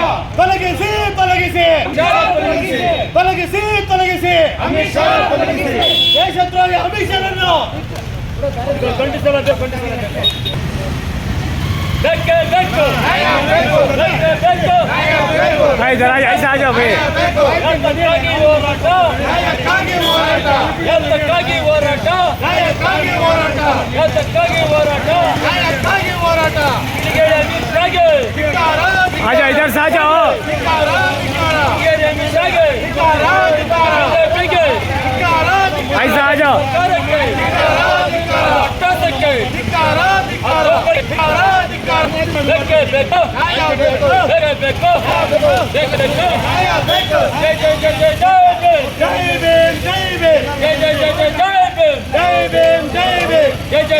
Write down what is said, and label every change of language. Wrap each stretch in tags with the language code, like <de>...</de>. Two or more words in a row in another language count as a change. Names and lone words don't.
<kn>ತೊಲಗಿಸಿ ತೊಲಗಿಸಿ ತೊಲಗಿಸಿ ತೊಲಗಿಸಿ ಅಮಿತ್ ಶಾ ತೊಲಗಿಸಿ ದೇಶದ್ರೋಹಿ ಅಮಿತ್ ಶಾರನ್ನು ಖಂಡಿಸಬೇಕು ಬೇಕು ಬೇಕು ನ್ಯಾಯ ಬೇಕು ಬೇಕು ನ್ಯಾಯ ಬೇಕು</kn> <hi>भाई जरा ऐसा आ जाओ भाई</hi> <kn>ಬೇಕು ಎಂತಕ್ಕಾಗಿ ಹೋರಾಟ ನ್ಯಾಯಕ್ಕಾಗಿ ಹೋರಾಟ ಎಂತಕ್ಕಾಗಿ ಹೋರಾಟ ನ್ಯಾಯಕ್ಕಾಗಿ ಹೋರಾಟ ಎಂತಕ್ಕಾಗಿ ಹೋರಾಟ ನ್ಯಾಯಕ್ಕಾಗಿ ಹೋರಾಟ ಅಮಿತ್ ಶಾಗೆ ಧಿಕ್ಕಾರ</kn> <hi>आ जाओ इधर से आ जाओ</hi> <kn>ಧಿಕ್ಕಾರ ಧಿಕ್ಕಾರ अमित शागे ಧಿಕ್ಕಾರ ಧಿಕ್ಕಾರ ಧಿಕ್ಕಾರ</kn> <hi>ऐसा आ जाओ</hi> <kn>ಧಿಕ್ಕಾರ ಧಿಕ್ಕಾರ ಧಿಕ್ಕಾರ ಬೇಕು ಬೇಕು ನ್ಯಾಯ ಬೇಕು ಬೇಕು ಬೇಕು ಬೇಕು ನ್ಯಾಯ ಬೇಕು ಜೈ ಜೈ ಜೈ ಜೈ ಜೈ ಜೈ ಭೀಮ್ ಜೈ ಭೀಮ್ ಜೈ ಜೈ ಜೈ ಜೈ ಜೈ</kn>